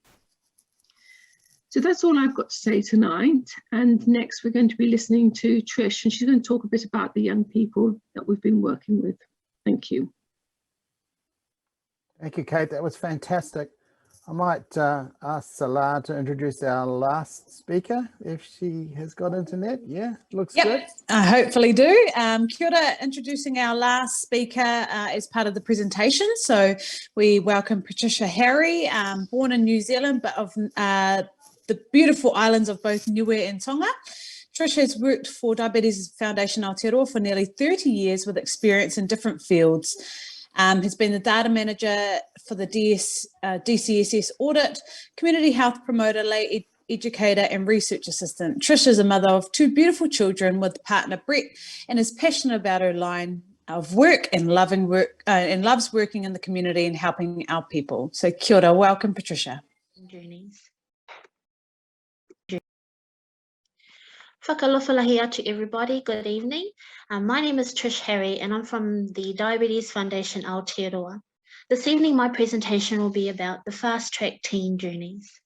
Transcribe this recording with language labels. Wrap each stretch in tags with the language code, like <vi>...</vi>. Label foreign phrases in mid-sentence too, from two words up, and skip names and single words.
<en>So that's all I've got to say tonight, and next we're going to be listening to Trish, and she's going to talk a bit about the young people that we've been working with. Thank you. Thank you, Kate. That was fantastic. I might ask Salah to introduce our last speaker, if she has got internet. Yeah, looks good. I hopefully do.</en> <mi>Kia ora,</mi> <en>introducing our last speaker as part of the presentation. So we welcome Patricia Harry, born in New Zealand, but of the beautiful islands of both Niue and Tonga. Trish has worked for Diabetes Foundation Aotearoa for nearly 30 years with experience in different fields. Has been the data manager for the DCSS audit, community health promoter, lay educator and research assistant. Trish is a mother of 2 beautiful children with partner Brett, and is passionate about her line of work and and loves working in the community and helping our people. So</en> <mi>kia ora,</mi> <en>welcome Patricia. Journeys. Whakalofalahi to everybody, good evening. My name is Trish Harry and I'm from the Diabetes Foundation Aotearoa. This evening my presentation will be about the fast track teen journeys.</en>